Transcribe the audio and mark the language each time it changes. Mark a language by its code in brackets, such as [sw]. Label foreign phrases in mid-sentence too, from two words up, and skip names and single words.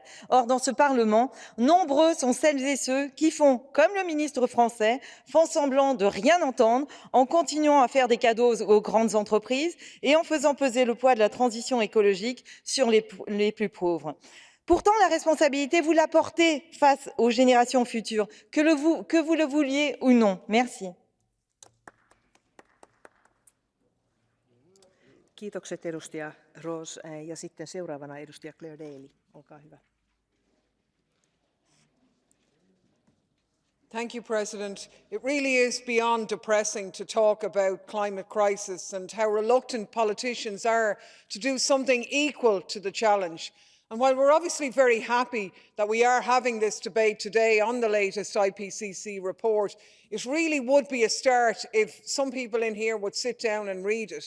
[fr] Or, dans ce Parlement, nombreux sont celles et ceux qui font, comme le ministre français, font semblant de rien entendre en continuant à faire des cadeaux aux grandes entreprises et en faisant peser le poids de la transition écologique sur les plus pauvres. Pourtant, la responsabilité, vous la portez face aux générations futures, que vous le vouliez ou non. Merci. [fi] Kiitokset edustaja Roos. Ja sitten seuraavana edustaja Claire Daly. Olkaa hyvä. [en] Thank you, President. It really is beyond depressing to talk about climate crisis and how reluctant politicians are to do something equal to the challenge. And while we're obviously very happy that we are having this debate today on the latest IPCC report, it really would be a start if some people in here would sit down and read it.